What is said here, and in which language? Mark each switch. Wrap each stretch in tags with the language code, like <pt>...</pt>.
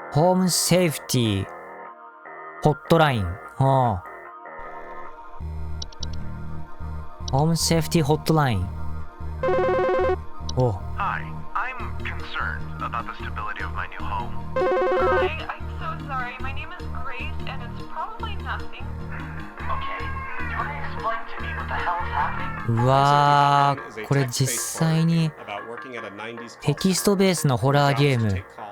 <en>ホームセーフティーホットライン。はあ、ホームセーフティーホットライン。お。 Hi, I'm concerned about the stability of my new home. Hi, I'm so sorry. My name is Grace, and it's probably nothing. Okay, do you want to explain to me what the hell is happening?</en> <ja>うわー、これ実際にテキストベースのホラーゲーム。</ja>